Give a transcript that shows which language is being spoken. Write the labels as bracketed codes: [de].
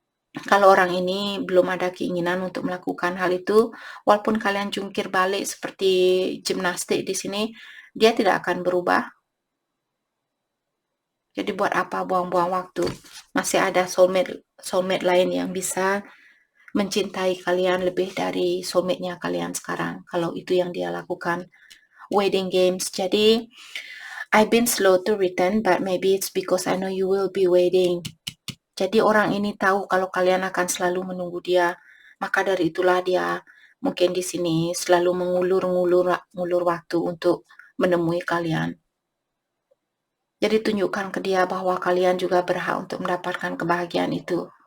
[id] Kalau orang ini belum ada keinginan untuk melakukan hal itu, walaupun kalian jungkir balik seperti gimnastik di sini, dia tidak akan berubah. Jadi buat apa buang-buang waktu? Masih ada soulmate lain yang bisa mencintai kalian lebih dari soulmate-nya kalian sekarang. Kalau itu yang dia lakukan. [en] Wedding games. [id] Jadi [en] I've been slow to return, but maybe it's because I know you will be waiting. [id] Jadi orang ini tahu kalau kalian akan selalu menunggu dia. Maka dari itulah dia mungkin di sini selalu mengulur waktu untuk menemui kalian. Jadi tunjukkan ke dia bahwa kalian juga berhak untuk mendapatkan kebahagiaan itu.